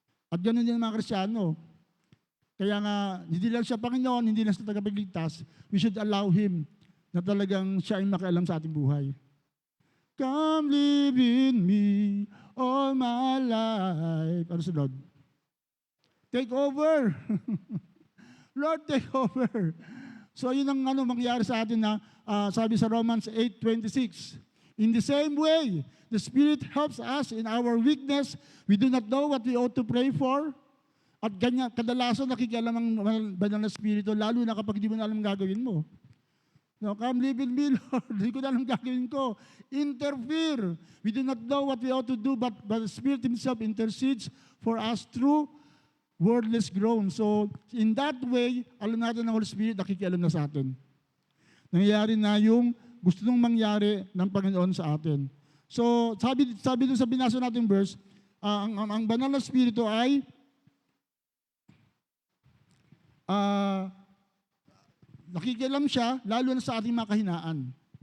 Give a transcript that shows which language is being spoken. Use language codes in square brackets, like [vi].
[tl] At ganoon din ang mga Kristiyano. Kaya nga, hindi lang siya Panginoon, hindi lang siya tagapagligtas, [en] we should allow Him [tl] na talagang siya ay makialam sa ating buhay. [en] Come live in me all my life. [tl] Ano sunod? [en] Take over. Lord, take over. [tl] So yun ang mangyari sa atin na sabi sa Romans 8:26. [en] In the same way, the Spirit helps us in our weakness. We do not know what we ought to pray for. [tl] At ganyan, kadalasan nakikialam ang banal na Espiritu, lalo na kapag di mo na alam ang gagawin mo. [en] No, come live in me, Lord. [tl] Hindi ko na alam ang gagawin ko. [en] Interfere. We do not know what we ought to do, but the Spirit Himself intercedes for us through wordless groans. So, in that way, [tl] alam natin ng Holy Spirit, nakikialam na sa atin. Nangyayari na yung gusto nung mangyari ng Panginoon sa atin. So, sabi dun sa binasa nating verse, ang banal na Espiritu ay nakikialam siya, lalo na sa ating mga kahinaan.